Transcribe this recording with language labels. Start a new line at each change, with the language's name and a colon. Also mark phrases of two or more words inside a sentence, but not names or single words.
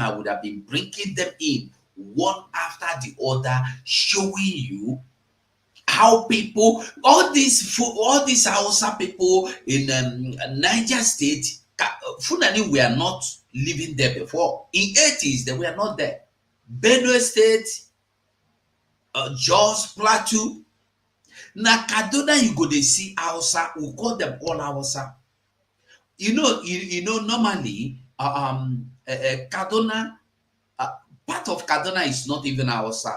English: I would have been bringing them in one after the other, showing you how people, all these Hausa people in Niger State, Fulani were not living there before. In 80s, they were not there. Benue State, Jos, Plateau. Now Kaduna, you go to see Hausa, we call them all Hausa. You know, normally, Kaduna, part of Kaduna is not even Hausa.